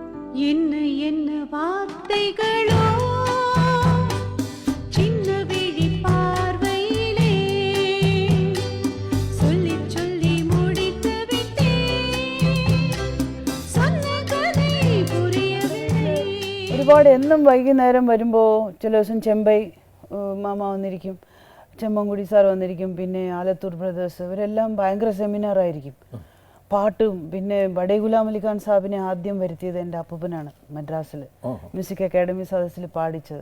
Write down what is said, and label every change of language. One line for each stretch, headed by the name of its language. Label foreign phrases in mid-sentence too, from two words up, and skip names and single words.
Tamil: என்ன என்ன வார்த்தைகளோ சின்ன விழி பார்வையிலே சொல்லி சொல்லி முடித்து விட்டேன் சொன்ன கதை புரியவில்லை.
Malayalam: ഒരുപാട് എന്നും വൈകുന്നേരം വരുമ്പോൾ ചില ദിവസം ചെമ്പൈ മാമ വന്നിരിക്കും, ചെമ്പൻകുടി സാർ വന്നിരിക്കും, പിന്നെ ആലത്തൂർ ബ്രദേഴ്സ്, ഇവരെല്ലാം ഭയങ്കര സെമിനാറായിരിക്കും. പാട്ടും പിന്നെ ബഡേ ഗുലാം അലി ഖാൻ സാഹിബിനെ ആദ്യം വരുത്തിയത് എൻ്റെ അപ്പൂപ്പനാണ് മദ്രാസിൽ മ്യൂസിക് അക്കാഡമി സദസ്സിൽ പാടിച്ചത്.